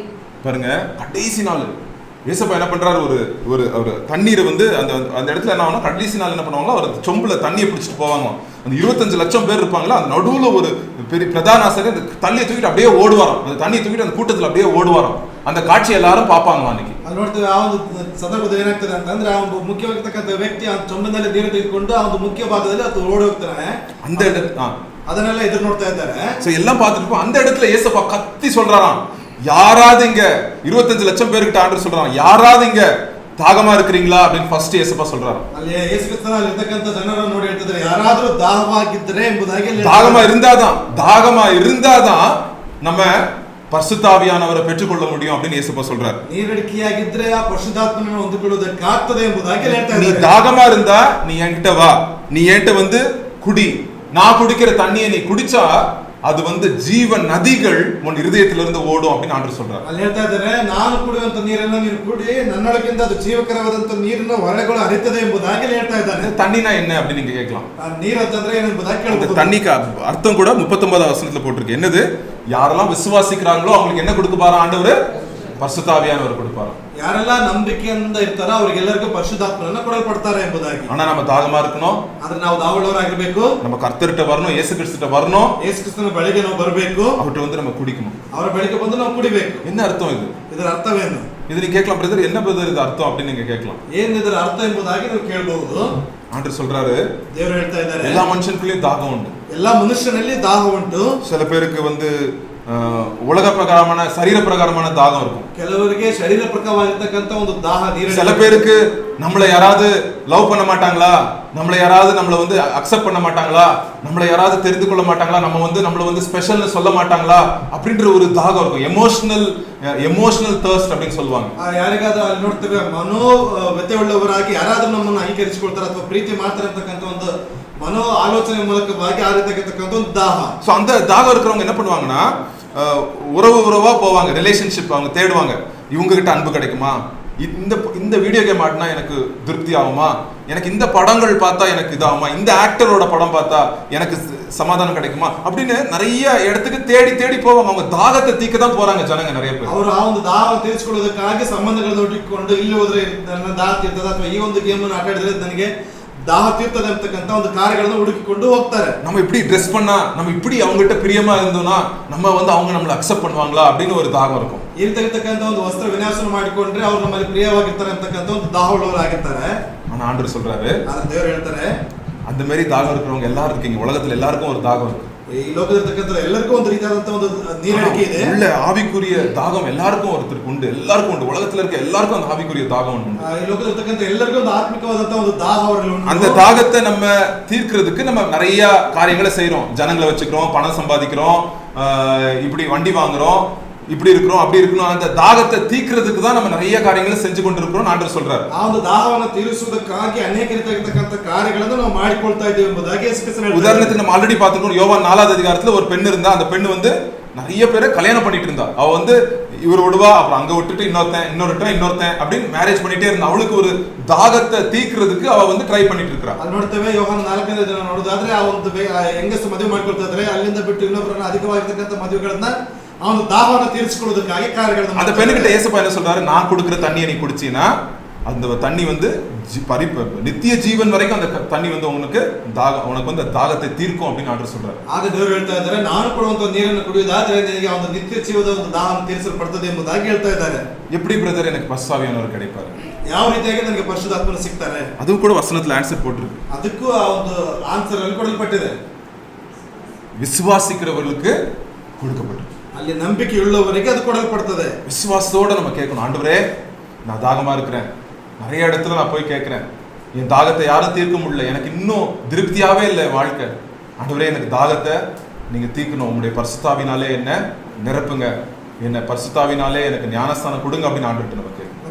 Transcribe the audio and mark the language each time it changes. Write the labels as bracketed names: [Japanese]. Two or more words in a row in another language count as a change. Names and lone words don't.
[Tamil] பாருங்க, கடைசி நாள் இயேசுப்பா என்ன பண்றாரு, ஒரு தண்ணீரை வந்து அந்த இடத்துல என்ன ஆகும், கடைசி நாள் என்ன பண்ணுவாங்களோ ஒரு சொம்புல தண்ணியை பிடிச்சிட்டு போவாங்க. அந்த 25 லட்சம் பேர் இருப்பாங்களா, அந்த நடுவுல ஒரு பெரிய பிரதான ஆசிரியர் அந்த தண்ணியை தூக்கிட்டு அப்படியே ஓடுவாராம். அந்த தண்ணியை தூக்கிட்டு அந்த கூட்டத்தில் அப்படியே ஓடுவாராம். அந்த காட்சி எல்லாரும் பார்ப்பாங்க. அன்னைக்கு [Kannada] ಅಲ್ಲಿ ನೋಡ್ತೇವೆ ಆ ಒಂದು ಸಂದರ್ಭದಲ್ಲಿ ಏನಾಗ್ತದೆ ಅಂತಂದ್ರೆ ಆ ಒಂದು ಮುಖ್ಯವಾಗಿರ್ತಕ್ಕಂಥ ವ್ಯಕ್ತಿ ಆ ಚೊಂಬಿನಲ್ಲಿ ನೀರು ತೆಗೆದುಕೊಂಡು ಆ ಒಂದು ಮುಖ್ಯ ಭಾಗದಲ್ಲಿ ಅದು ಓಡಿ ಹೋಗ್ತಾನೆ. [Tamil] அந்த [Kannada] ಅದನ್ನೆಲ್ಲ ಎದುರು ನೋಡ್ತಾ ಇದ್ದಾರೆ. [Tamil] சோ எல்லாம் பார்த்துட்டு அந்த இடத்துல இயேசுப்பா கத்தி சொல்றாராம், யாராவது இங்க 25 லட்சம் பேர்கிட்ட ஆண்டவர் சொல்றாங்க, யாராவது இங்க தாகமா இருக்கிறீங்களா அப்படின்னு ஃபர்ஸ்ட் இயேசுப்பா சொல்றாரு. [Kannada] ಅಲ್ಲಿ ಯೇಸು ಕ್ರಿಸ್ತನಲ್ಲಿ ಇರತಕ್ಕಂತ ಜನರನ್ನು ನೋಡಿ ಹೇಳ್ತಿದ್ದಾರೆ, ಯಾರಾದರೂ ದಾಹವಾಗಿದ್ದರೆ ಎಂಬುದಾಗಿ. [Tamil] தாகமா இருந்தாதான் நம்ம பரிசுத்த ஆவியானவரை பெற்றுக்கொள்ள முடியும் அப்படின்னு இயேசுப்பா சொல்றாரு. [Kannada] ನೀರಡಿಕೆಯಾಗಿದ್ರೆ ಆ ಪರಿಶುದ್ಧಾತ್ಮನನ್ನು ಹೊಂದಿಕೊಳ್ಳುವುದಕ್ಕಾಗ್ತದೆ ಎಂಬುದಾಗಿ ಹೇಳ್ತಾ ಇದ್ದಾರೆ. [Tamil] நீ தாகமா இருந்தா நீ என்கிட்ட வா, நீ என்கிட்ட வந்து குடி. நான் குடிக்கிற தண்ணியை நீ குடிச்சா அது வந்து ஜீவ நதிகள் உன் இருதயத்திலிருந்து ஓடும் அப்படின்னு ஆண்டவர் சொல்றாரு. [Kannada] ಅಲ್ಲಿ ಹೇಳ್ತಾ ಇದ್ದಾರೆ, ನಾನು ಕುಡಿಯುವಂತ ನೀರನ್ನು ನೀನು ಕುಡಿ, ನನ್ನೊಳಗಿಂದ ಅದು ಜೀವಕರವಾದಂತ ನೀರಿನ ಹೊಳೆಗಳು ಹರಿಯುತ್ತದೆ ಎಂಬುದಾಗಿ ಹೇಳ್ತಾ ಇದ್ದಾನೆ. [Tamil] தண்ணினா என்ன அப்படின்னு நீங்க கேட்கலாம். [Kannada] ನೀರು ಅಂತಂದ್ರೆ ಏನು ಎಂಬುದಾಗಿ ಕೇಳಬಹುದು. [Tamil] தண்ணிக்கு அர்த்தம் கூட 39வது வசனத்துல போட்டிருக்கு. என்னது, யாரெல்லாம் விசுவாசிக்கிறாங்களோ அவங்களுக்கு என்ன கொடுப்பாரா ஆண்டவர், பரிசுத்த ஆவியானவர் கொடுப்பாரா. [Kannada] ಯಾರೆಲ್ಲ ನಂಬಿಕೆಯಿಂದ ಇರ್ತಾರೋ ಅವರಿಗೆಲ್ಲರಿಗೂ ಪರಿಶುದ್ಧಾತ್ಮನನ್ನ ಕೊಡಲ್ಪಡ್ತಾರೆ ಎಂಬುದಾಗಿ. [Tamil] ஆனா நம்ம தாகமா இருக்கணும், [Kannada] ಆದ್ರೆ ನಾವು ದಾಹವುಳ್ಳವರಾಗಿರಬೇಕು. [Tamil] நம்ம கர்த்தர்கிட்ட வரணும், இயேசு கிறிஸ்துட்ட வரணும். [Kannada] ಯೇಸು ಕ್ರಿಸ್ತನ ಬಳಿಗೆ ನಾವು ಬರಬೇಕು. [Tamil] அவர்கிட்ட வந்து நம்ம குடிக்கணும். [Kannada] ಅವರ ಬಳಿಗೆ ಬಂದು ನಾವು ಕುಡಿಬೇಕು. [Tamil] என்ன அர்த்தம் இது? [Kannada] ಇದರ ಅರ್ಥವೇನು? [Tamil] இது நீங்க கேட்கலாம், பிரதர் என்ன பிரதர் இது அர்த்தம் அப்படின்னு நீங்க கேட்கலாம். [Kannada] ಏನು ಇದರ ಅರ್ಥ ಎಂಬುದಾಗಿ ನೀವು ಕೇಳಬಹುದು. [Tamil] ஆண்டவர் சொல்றாரு, [Kannada] ದೇವರು ಹೇಳ್ತಾ ಇದ್ದಾರೆ, [Tamil] எல்லா மனுஷனுக்குள்ளேயும் தாகம் உண்டு. [Kannada] எல்லா ಮನುಷ್ಯನಲ್ಲಿ ದಾಹ ಉಂಟು. [Tamil] சில பேருக்கு வந்து உலக பிரகாரமான சரீர பிரகாரமான தாகம் இருக்கும். [Kannada] ಕೆಲವರಿಗೆ ಶರೀರ ಪ್ರಕಾರವಾಗಿರ್ತಕ್ಕಂಥ ಒಂದು ದಾಹ ನೀರು. [Tamil] சில பேருக்கு நம்மளை யாராவது லவ் பண்ண மாட்டாங்களா, நம்மளை யாராவது நம்மளை வந்து அக்செப்ட் பண்ண மாட்டாங்களா, நம்மளை யாராவது தெரிந்து கொள்ள மாட்டாங்களா, நம்ம வந்து நம்மளை வந்து ஸ்பெஷல்னு சொல்ல மாட்டாங்களா அப்படின்ற ஒரு தாகம் இருக்கும். [English] emotional thirst [Tamil] அப்படின்னு சொல்லுவாங்க. [Kannada] ಯಾರಿಗಾದ್ರೂ ಅಲ್ಲಿ ನೋಡ್ತೇವೆ, ಮನೋ ವ್ಯಥೆ ಉಳ್ಳವರಾಗಿ ಯಾರಾದ್ರೂ ನಮ್ಮನ್ನು ಅಂಗೀಕರಿಸಿಕೊಳ್ತಾರೆ ಅಥವಾ ಪ್ರೀತಿ ಮಾಡ್ತಾರೆ ಅಂತಕ್ಕಂಥ ಒಂದು ಮನೋ ಆಲೋಚನೆ ಮೂಲಕವಾಗಿ ಆಗಿರ್ತಕ್ಕಂಥ ಒಂದು ದಾಹ. [Tamil] ஸோ அந்த தாகம் இருக்கிறவங்க என்ன பண்ணுவாங்கன்னா, உறவா போவாங்க, ரிலேஷன்ஷிப் அவங்க தேடுவாங்க. இவங்க கிட்ட அன்பு கிடைக்குமா, இந்த [English] video game [Tamil] ஆடினா எனக்கு திருப்தி ஆகுமா, எனக்கு இந்த படங்கள் பார்த்தா எனக்கு இதாகுமா, இந்த ஆக்டரோட படம் பார்த்தா எனக்கு சமாதானம் கிடைக்குமா அப்படின்னு நிறைய இடத்துக்கு தேடி போவாங்க. அவங்க தாகத்தை தீக்க தான் போறாங்க ஜனங்க நிறைய பேர். [Kannada] ಅವರು ಆ ಒಂದು ದಾಹ ತೀರಿಸಿಕೊಳ್ಳೋದಕ್ಕಾಗಿ ಸಂಬಂಧಗಳನ್ನು ಒಟ್ಟಿಕೊಂಡು ಇಲ್ಲಿ ಹೋದ್ರೆ ನನ್ನ ದಾಹ ತೀರ್ತದೆ ಅಥವಾ ಈ ಒಂದು ಗೇಮ್ ಅನ್ನು ಆಟ ಆಡಿದ್ರೆ ನನಗೆ ದಾಹ ತೀರ್ತದೆ ಅಂತಕ್ಕಂಥ ಒಂದು ಕಾರ್ಯಗಳನ್ನು ಹುಡುಕಿಕೊಂಡು ಹೋಗ್ತಾರೆ. [Tamil] நம்ம இப்படி ட்ரெஸ் பண்ணா, நம்ம இப்படி அவங்ககிட்ட பிரியமா இருந்தோம்னா நம்ம வந்து அவங்க நம்மளை அக்செப்ட் பண்ணுவாங்களா அப்படின்னு ஒரு தாகம் இருக்கும். [Kannada] ಈ ರೀತಿಯಾಗಿರ್ತಕ್ಕಂಥ ಒಂದು ವಸ್ತ್ರ ವಿನ್ಯಾಸ ಮಾಡಿಕೊಂಡ್ರೆ ಅವ್ರು ನಮ್ಮಲ್ಲಿ ಪ್ರಿಯವಾಗಿರ್ತಾರೆ ಅಂತಕ್ಕಂಥ ಒಂದು ದಾಹ ಉಳ್ಳವರಾಗಿರ್ತಾರೆ. [Tamil] ஆனா ஆண்டவர் சொல்றாரு, [Kannada] ದೇವರು ಹೇಳ್ತಾರೆ, [Tamil] அந்த மாதிரி தாகம் இருக்கிறவங்க எல்லாரும் இருக்கீங்க. உலகத்துல எல்லாருக்கும் ஒரு தாகம் இருக்கு. [Kannada] ಈ ಲೋಕದಲ್ಲಿರ್ತಕ್ಕಂಥ ಎಲ್ಲರಿಗೂ ಒಂದು ರೀತಿಯಾದಂತ ಒಂದು ನೀರಡಿಕೆ ಇದೆ. [Tamil] உள்ள ஆவிக்குரிய தாகம் எல்லாருக்கும் ஒருத்தருக்கு உண்டு, எல்லாருக்கும் உண்டு. உலகத்துல இருக்க எல்லாருக்கும் அந்த ஆவிக்குரிய தாகம் உண்டு. [Kannada] ಈ ಲೋಕದಲ್ಲಿರ್ತಕ್ಕಂಥ ಎಲ್ಲರಿಗೂ ಒಂದು ಆತ್ಮಿಕವಾದಂತ ಒಂದು ದಾಹ ಅವರಲ್ಲಿ ಉಂಟು. [Tamil] அந்த தாகத்தை நம்ம தீர்க்கிறதுக்கு நம்ம நிறைய காரியங்களை செய்றோம். ஜனங்களை வச்சுக்கிறோம், பணம் சம்பாதிக்கிறோம், இப்படி வண்டி வாங்குறோம், இப்படி இருக்கிறோம், அப்படி இருக்கணும். அந்த தாகத்தை தீர்க்கிறதுக்கு தான் நம்ம நிறைய காரியங்களை செஞ்சு கொண்டிருக்கிறோம் ஆண்டவர் சொல்றாரு. [Kannada] ಆ ಒಂದು ದಾಹವನ್ನು ತೀರಿಸುವುದಕ್ಕಾಗಿ ಅನೇಕ ರೀತಿಯಾಗಿರ್ತಕ್ಕಂಥ ಕಾರ್ಯಗಳನ್ನು ನಾವು ಮಾಡಿಕೊಳ್ತಾ ಇದ್ದೇವೆ ಎಂಬುದಾಗಿ ಯೇಸು ಕ್ರಿಸ್ತನು ಹೇಳ್ತಾರೆ. [Tamil] உதாரணத்துக்கு நம்ம ஆல்ரெடி பார்த்திருக்கோம், யோவான் 4வது அதிகாரத்துல ஒரு பெண் இருந்தா. அந்த பெண் வந்து நிறைய பேரை கல்யாணம் பண்ணிட்டு இருந்தா. அவ வந்து இவர் விடுவா, அப்புறம் அங்க விட்டுட்டு இன்னொருத்தன் அப்படின்னு மேரேஜ் பண்ணிட்டே இருந்தா. அவளுக்கு ஒரு தாகத்தை தீர்க்கிறதுக்கு அவ வந்து ட்ரை பண்ணிட்டு இருக்கா. [Kannada] ಅಲ್ಲಿ ನೋಡ್ತೇವೆ, ಯೋಹಾನ 4ನೇ ದಿನ ನೋಡೋದಾದ್ರೆ ಆ ಒಂದು ಹೆಂಗಸು ಮದುವೆ ಮಾಡ್ಕೊಳ್ತಾ ಇದ್ರೆ ಅಲ್ಲಿಂದ ಬಿಟ್ಟು ಇನ್ನೊಬ್ಬರನ್ನ ಅಧಿಕವಾಗಿರ್ತಕ್ಕಂಥ ಮದುವೆಗಳನ್ನ ಅವನು ದಾಹವನ್ನು ತೀರಿಸಿಕೊಳ್ಳೋದಕ್ಕಾಗಿ ಕಾರ್ಯಗಳನ್ನು. [Tamil] அந்த பெண்ணுகிட்ட இயேசுப்பா என்ன சொல்றாரு, நான் கொடுக்கிற தண்ணியை நீ குடிச்சீனா அந்த தண்ணி வந்து நித்திய ஜீவன் வரைக்கும் அந்த தண்ணி வந்து உனக்கு உனக்கு வந்து தாகத்தை தீர்க்கும் அப்படின்னு ஆண்டவர் சொல்றாரு. [Kannada] ಆಗ ದೇವರು ಹೇಳ್ತಾ ಇದ್ದಾರೆ, ನಾನು ಕೊಡುವಂತ ನೀರನ್ನು ಕುಡಿಯುವುದಾದ್ರೆ ನಿನಗೆ ಒಂದು ನಿತ್ಯ ಜೀವದ ಒಂದು ದಾಹವನ್ನು ತೀರಿಸಲ್ಪಡುತ್ತದೆ ಎಂಬುದಾಗಿ ಹೇಳ್ತಾ ಇದ್ದಾರೆ. [Tamil] எப்படி பிரதர் எனக்கு பரிசுத்தாவியானவர் கிடைப்பாரு? [Kannada] ಯಾವ ರೀತಿಯಾಗಿ ನನಗೆ ಪರಿಶುದ್ಧಾತ್ಮನು ಸಿಗ್ತಾರೆ? ಅದು ಕೂಡ ವಚನದಲ್ಲಿ ಆನ್ಸರ್ போட்டிருக்கு. ಅದಕ್ಕೂ ಆ ಒಂದು ಆನ್ಸರ್ ಅಲ್ಲಿ ಕೊಡಲ್ಪಟ್ಟಿದೆ. [Tamil] விசுவாசிக்கிறவர்களுக்கு கொடுக்கப்பட்டிருக்கு. [Kannada] ಅಲ್ಲಿ ನಂಬಿಕೆಯುಳ್ಳವರಿಗೆ ಅದು ಕೊಡಲ್ಪಡುತ್ತದೆ. [Tamil] விசுவாசத்தோட நம்ம கேட்கணும், ஆண்டவரே நான் தாகமா இருக்கிறேன், நிறைய இடத்துல நான் போய் கேட்கிறேன், என் தாகத்தை யாரும் தீர்க்க முடியல, எனக்கு இன்னும் திருப்தியாவே இல்லை வாழ்க்கை, ஆண்டவரே எனக்கு தாகத்தை நீங்க தீர்க்கணும், உங்களுடைய பரிசுத்தாவினாலே என்ன நிரப்புங்க, என்ன பரிசுத்தாவினாலே எனக்கு ஞானஸ்தானம் கொடுங்க அப்படின்னு ஆண்டவர்கிட்ட நம்ம கேட்கணும்.